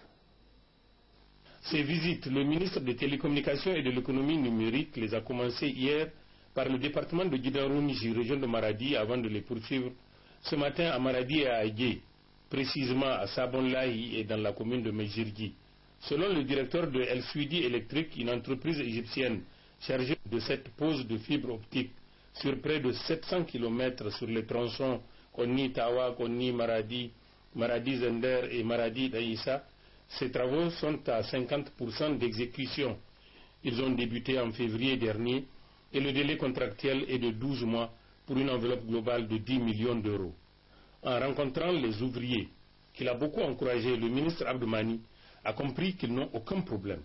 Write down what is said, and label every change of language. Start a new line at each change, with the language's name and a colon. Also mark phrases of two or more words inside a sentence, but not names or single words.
French: Ces visites, le ministre des Télécommunications et de l'Économie numérique les a commencées hier par le département de Guidarounichi, région de Maradi, avant de les poursuivre ce matin à Maradi et à Agué, précisément à Sabonlahi et dans la commune de Mejirgi. Selon le directeur de El Suidi Electric, une entreprise égyptienne chargée de cette pose de fibre optique sur près de 700 km sur les tronçons Konni-Tawa, Konni-Maradi, Maradi-Zender et Maradi-Daïssa, ces travaux sont à 50% d'exécution. Ils ont débuté en février dernier et le délai contractuel est de 12 mois pour une enveloppe globale de 10 millions d'euros. En rencontrant les ouvriers, qu'il a beaucoup encouragé, le ministre Abdoumani a compris qu'ils n'ont aucun problème.